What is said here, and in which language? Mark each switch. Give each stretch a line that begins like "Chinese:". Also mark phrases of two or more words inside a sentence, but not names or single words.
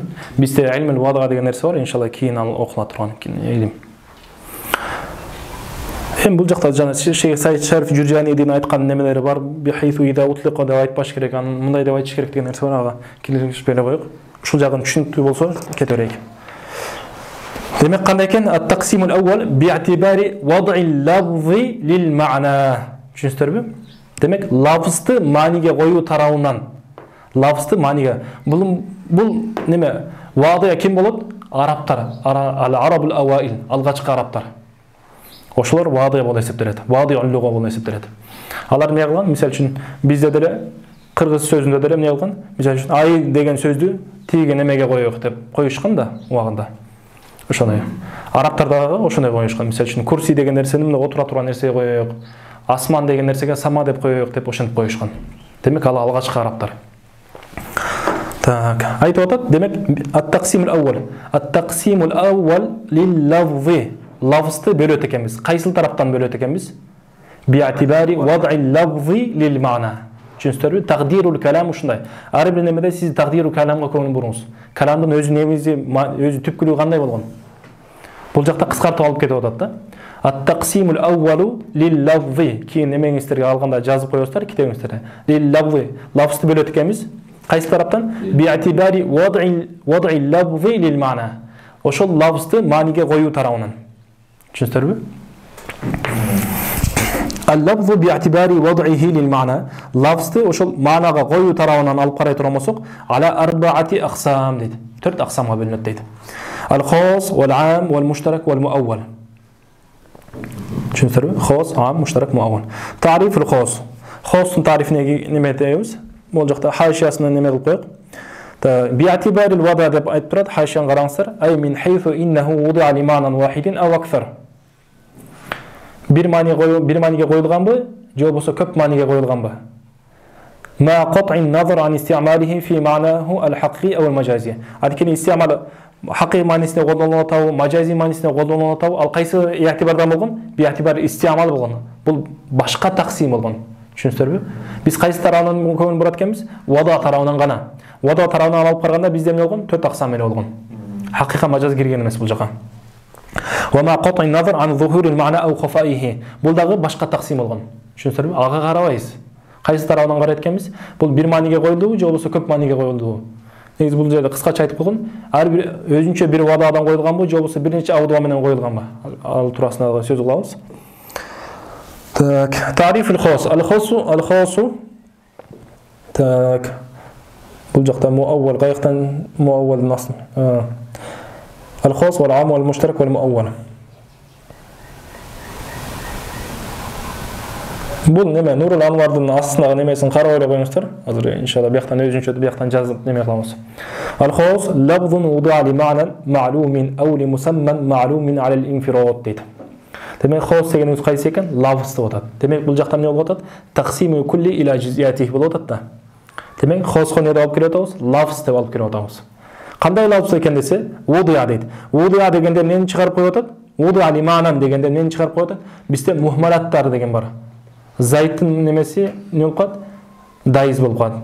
Kyrgyz: Бизде
Arabic: илмил вадага
Kyrgyz: деген нерсе бар, иншалла кийин ал окула турган илим. Бул жакта жана Шейх Саид Шариф Журжанидин айткан немелери бар.
Arabic: بحيث إذا أطلق
Kyrgyz: деп айтпаш керек, анын мындай деп айтыш керек деген нерсе бар. Ага келишпей эле коёк. Ушул жагын түшүнүктүү болсо кете берейик. Демек, кандай экен?
Arabic: التقسيم الأول باعتبار وضع اللفظ للمعنى.
Kyrgyz: Түшүнүңүздөрбү? Демек, лафзды мааниге коюу тарабынан. Лафзды мааниге. Бул неме? Вадия ким болот? Арабтар.
Arabic: العرب الأوائل,
Kyrgyz: алгачкы арабтар. Ошолор вадия болуп эсептелет. Вадия улуга болуп эсептелет. Алар эмне кылган? Мисалы үчүн бизде деле кыргыз сөзүндө деле эмне кылган? Мисалы үчүн ай деген сөздү тиги немеге коёк деп коюшкан да убагында. Ошондой. Арабтар дагы ошондой коюшкан. Мисалы үчүн курси деген нерсени мына отура турган нерсеге коёк. Асман деген нерсеге сама деп коёк деп ошентип коюшкан. Демек, ал алгачкы арабтар. Так, айтып атат. Демек,
Arabic: التقسيم الأول. التقسيم الأول للفظ.
Kyrgyz: Лафзды бөлөт экенбиз. Кайсыл тараптан бөлөт экенбиз?
Arabic: باعتبار وضع اللفظ للمعنى.
Kyrgyz: Түшүнүңүздөрбү?
Arabic: تقدير الكلام
Kyrgyz: ушундай. Ар бир немеде сиз
Arabic: تقدير الكلام
Kyrgyz: көңүл буруңуз. Каламдын өзү немизи, өзү түпкүлүгү кандай болгон? Бул жакта кыскартып алып кетип атат да.
Arabic: التقسيم الأول للفظ.
Kyrgyz: Кийин немеңиздерге алганда жазып коесуздар китебиңиздерде.
Arabic: للفظ.
Kyrgyz: Лафзды бөлөт экенбиз. Кайсы тараптан?
Arabic: باعتبار وضع اللفظ للمعنى.
Kyrgyz: Ошол лафзды мааниге коюу тарабынан. Түшүнүңүздөрбү?
Arabic: اللفظ باعتبار وضعه للمعنى.
Kyrgyz: Lafzды ошол маанага коюу тарабынан алып карай турган болсок,
Arabic: على أربعة أقسام дейт.
Kyrgyz: 4 аксамга бөлүнөт дейт.
Arabic: الخاص والعام والمشترك والمؤول.
Kyrgyz: Түшүнүңүздөрбү?
Arabic: خاص، عام، مشترك، مؤول. تعريف الخاص.
Kyrgyz: Khastын тарифине неме дейбиз? Бул жакта хашиясына неме кылып коек.
Arabic: باعتبار الوضع
Kyrgyz: деп айтып турат. Хашияны караңыздар.
Arabic: أي من حيث إنه وضع لمعنى واحد أو أكثر.
Kyrgyz: Bir maniga koyulganbı, же болбосо көп маниге коюлганбы?
Arabic: مع قطع النظر عن استعماله في معناه الحقيقي أو المجازي.
Kyrgyz: Анткени истиамал хакый маанисинде колдонулуп атабы, мажази маанисинде колдонулуп атабы, ал кайсы иътибардан болгон?
Arabic: باعتبار الاستعمال
Kyrgyz: болгон. Бул башка таксим болгон. Түшүнүңүздөрбү? Биз кайсы тарабынан көңүл бурат экенбиз? Вада тарабынан гана. Вада тарабынан алып караганда бизде эмне болгон? 4 аксам эле болгон. Хакыйка мажаз кирген эмес бул жака.
Arabic: وما قطع النظر عن ظهور المعنى أو خفائه.
Kyrgyz: Бул дагы башка таксим болгон. Түшүнүңүздөрбү? Ага карабайбыз. Кайсы тарабынан карайт экенбиз? Бул бир маниге коюлдубу, же болбосо көп маниге коюлдубу? Негизи бул жерде кыскача айтып койгон. Ар бир өзүнчө бир вададан коюлганбы, же болбосо бир нече авдуа менен коюлганбы? Ал туурасында сөз кылабыз. Так,
Arabic: تعريف الخاص. الخاص.
Kyrgyz: Так. Бул жакта муаввал, каяктан муаввал насл.
Arabic: الخاص والعام والمشترك والمؤول.
Kyrgyz: Бул неме Нурул Анвардын астындагы немесин карап ойлоп коюңуздар. Азыр иншалла бияктан өзүнчө бияктан жазып неме кылабыз.
Arabic: الخاص لفظ وضع لمعنى معلوم أو لمسمى معلوم على الانفراد дейт.
Kyrgyz: Демек khas дегенибиз кайсы экен? Лафз деп атат. Демек бул жакта эмне болуп атат?
Arabic: تقسيم الكل إلى جزئياته
Kyrgyz: болуп атат да. Демек khasга эмне алып келип атабыз? Лафз деп алып келип атабыз. Кандай лафз экен десе, вудия дейт. Вудия дегенде эмнени чыгарып коюп атат?
Arabic: وضع لمعنى
Kyrgyz: дегенде эмнени чыгарып коюп атат? Бизде мухмалаттар деген бар. Зайттын немеси эмне болуп калат? Дайыз болуп калат.